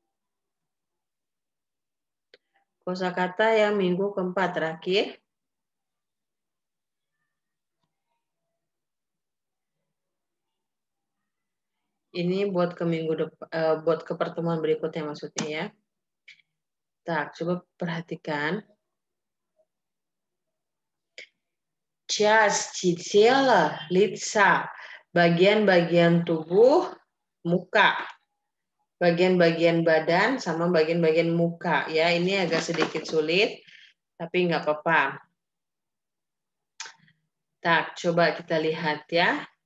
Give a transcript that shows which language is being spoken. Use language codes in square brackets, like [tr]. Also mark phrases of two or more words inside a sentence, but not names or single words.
[id] Kosakata yang minggu keempat terakhir. Ini buat ke buat ke pertemuan berikutnya maksudnya ya. Tak, coba perhatikan. [ru] Части тела, лица, [id] bagian-bagian tubuh, muka. Bagian-bagian badan sama bagian-bagian muka ya. Ini agak sedikit sulit, tapi nggak apa-apa. Tak, coba kita lihat ya.